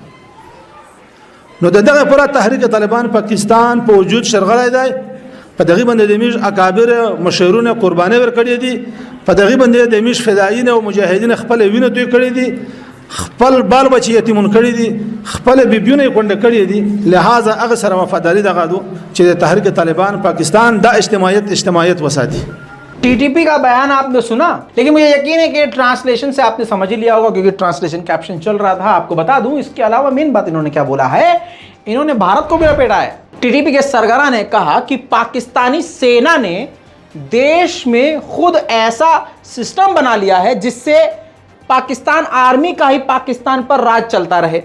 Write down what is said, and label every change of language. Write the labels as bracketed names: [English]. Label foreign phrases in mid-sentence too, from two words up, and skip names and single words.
[Pashto] نو دغه پر تحریک طالبان پاکستان په وجود شرغلای دی، په دغه باندې د میش اکابر مشرونه قرباني ورکړي دي، په دغه باندې د میش فدایین او مجاهدین خپل وینه دوی کړی دي، خپل بال بچی یتیمون کړی دي، خپل بیبیونه کونډه کړی دي. لہذا هغه سره وفاداری دغه دو چې د تحریک طالبان پاکستان دا اجتماعیت وساتي. [Hindi] टीटीपी का बयान आपने सुना, लेकिन मुझे यकीन है कि ट्रांसलेशन से आपने समझ ही लिया होगा क्योंकि [English] translation caption [Hindi] चल रहा था। आपको बता दूं, इसके अलावा मेन बात इन्होंने क्या बोला है, इन्होंने भारत को भी लपेटा है। टीटीपी के सरगना ने कहा कि पाकिस्तानी सेना ने देश में खुद ऐसा सिस्टम बना लिया है जिससे पाकिस्तान आर्मी का ही पाकिस्तान पर राज चलता रहे।